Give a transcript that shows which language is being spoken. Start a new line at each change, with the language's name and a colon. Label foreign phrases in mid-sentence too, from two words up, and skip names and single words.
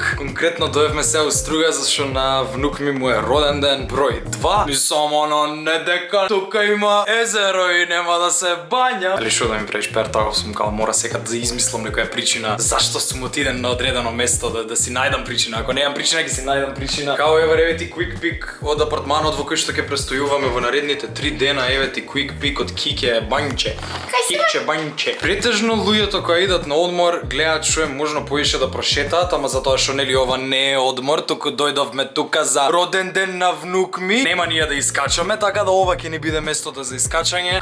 Macedonian: Конкретно дојавме се у Струга зашто на внук ми му е роден ден број 2. И само не дека тука има езеро и нема да се бања. Али шо да ми правиш пертагов, сум као мора секад да измислам некоја причина зашто сум отиден на одредено место да си најдам причина. Ако немам причина, ќе си најдам причина. Као еве ти
English: quick pick
Macedonian: од апартманот во кој што ќе престојуваме во наредните 3 дена, еве ти
English: quick pick
Macedonian: од Кике Бањче. Кике Бањче. Претежно луѓето кои идат на одмор гледаат што е можно поише да прошетаат, ама затоа што нели ова не е одмор, туку дојдовме тука за роден ден на внук ми. Нема ние да искачаме, така да ова ќе ни биде местото за искачање.